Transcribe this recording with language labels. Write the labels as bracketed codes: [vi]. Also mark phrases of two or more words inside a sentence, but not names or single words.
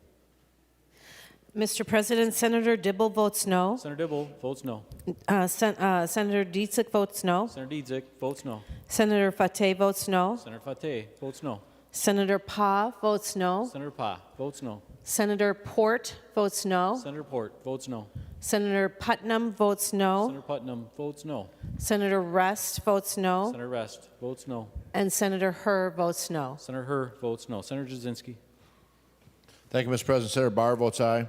[en] Mr. President, Senator Dibble votes no. Senator Dibble votes no. Senator Dietzick votes no. Senator Dietzick votes no. Senator Fateh votes no. Senator Fateh votes no. Senator Pa votes no. Senator Pa votes no. Senator Port votes no. Senator Port votes no. Senator Putnam votes no. Senator Putnam votes no. Senator Rest votes no. Senator Rest votes no. And Senator Herr votes no. Senator Herr votes no. Senator Jasinski. Thank you, Mr. President. Senator Barr votes aye.